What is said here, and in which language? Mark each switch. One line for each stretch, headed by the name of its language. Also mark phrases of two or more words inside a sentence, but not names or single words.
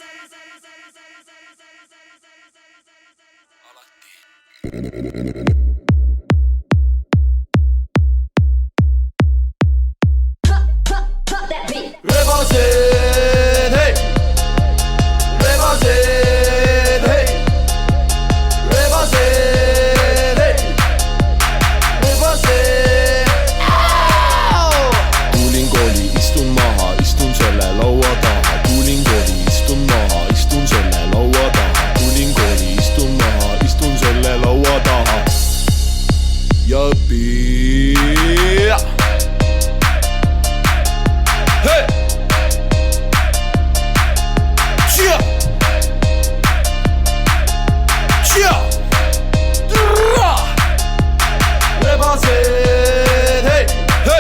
English: Represent, hey. Represent, hey. Represent, hey. Represent.
Estonian: Tulin kooli, istun maha, istun selle laua taha. Tulin kooli, istun maha, istun selle laua taha. Tulin kooli, istun maha, istun selle laua taha. Ja õpin. Hey! Chia! Chia!
English: Represent, hey! Hey!